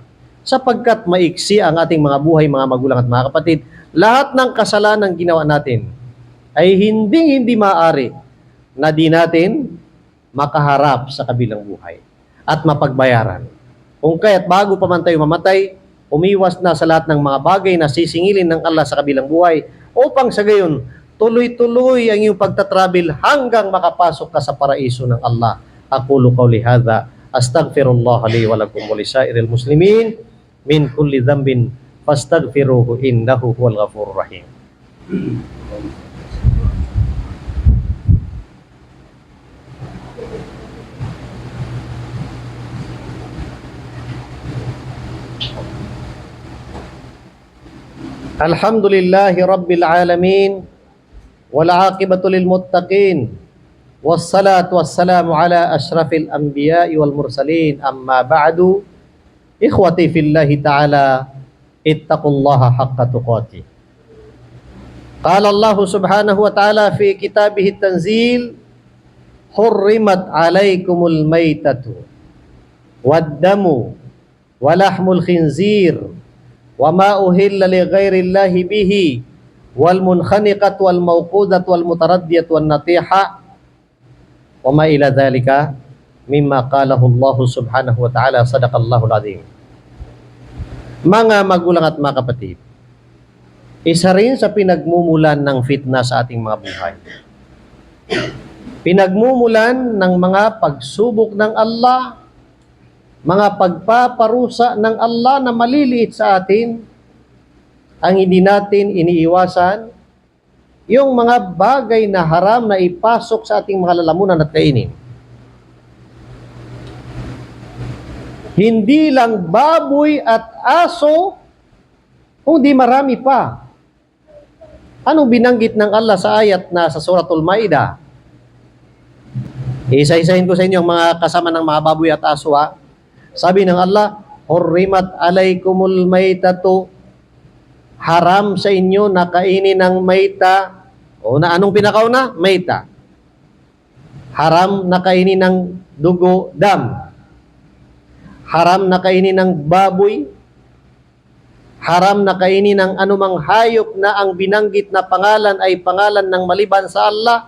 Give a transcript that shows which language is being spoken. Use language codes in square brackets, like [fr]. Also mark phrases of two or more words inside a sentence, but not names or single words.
[tl] Sapagkat maiksi ang ating mga buhay, mga magulang at mga kapatid, lahat ng kasalanan ginawa natin ay hindi maaari na di natin makaharap sa kabilang buhay at mapagbayaran. Kung kaya't bago pa man tayo mamatay, umiwas na sa lahat ng mga bagay na sisingilin ng Allah sa kabilang buhay upang sa gayon, tuloy-tuloy ang iyong pagtatravel hanggang makapasok ka sa paraiso ng Allah. [ar] أقول قولي هذا، أستغفر الله لي ولكم ولسائر المسلمين من كل ذنب فاستغفروه إنه هو الغفور الرحيم. الحمد لله رب العالمين والعاقبة للمتقين والصلاة والسلام على أشرف الأنبياء والمرسلين أما بعد إخوتي في الله تعالى اتقوا الله حق تقاته. قال الله سبحانه وتعالى في كتابه التنزيل حرمت عليكم الميتة والدم ولحم الخنزير وما أهل لغير الله به والمنخنقة والموقوذة والمتردية والنطيحة وما إلى ذلك مما قاله الله سبحانه وتعالى. صدق الله العظيم. [tl] Mga magulang at mga kapatid, isa rin sa pinagmumulan ng fitna sa ating mga buhay, pinagmumulan ng mga pagsubok ng Allah, mga pagpaparusa ng Allah na maliliit sa atin, ang hindi natin iniiwasan, yung mga bagay na haram na ipasok sa ating mga lalamunan at kainin. Hindi lang baboy at aso, kundi marami pa. Anong binanggit ng Allah sa ayat na sa Suratul Maidah? Isa-isahin ko sa inyo ang mga kasama ng mga baboy at aso, ha? Sabi ng Allah, [ar] حرمت عليكم الميتة, [tl] haram sa inyo na kainin ng mayta. O na anong pinakauna? Mayta. Haram na kainin ng dugo, dam. Haram na kainin ng baboy. Haram na kainin ng anumang hayop na ang binanggit na pangalan ay pangalan ng maliban sa Allah.